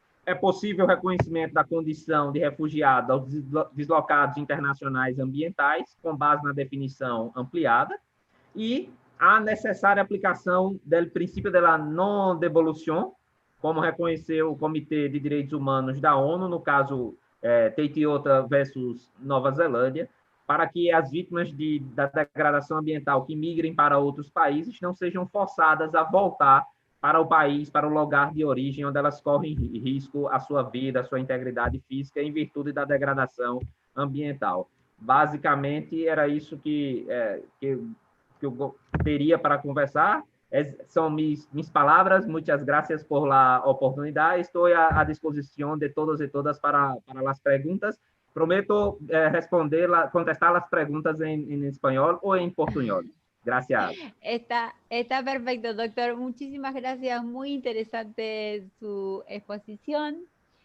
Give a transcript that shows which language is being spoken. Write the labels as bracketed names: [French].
[Portuguese] É possível o reconhecimento da condição de refugiado aos deslocados internacionais ambientais, com base na definição ampliada, e a necessária aplicação do princípio da non-devolução, como reconheceu o Comitê de Direitos Humanos da ONU, no caso Teitiota versus Nova Zelândia, para que as vítimas da degradação ambiental que migrem para outros países não sejam forçadas a voltar para o país, para o lugar de origem, onde elas correm risco à sua vida, à sua integridade física, em virtude da degradação ambiental. Basicamente, era isso que eu teria para conversar. São mis palavras. [Spanish] Muitas gracias por la oportunidad. [Portuguese] Estou à disposição de todos e todas para as perguntas. Prometo contestar as perguntas em espanhol ou em português. [Spanish] Gracias. Está perfecto, doctor. Muchísimas gracias. Muy interesante su exposición.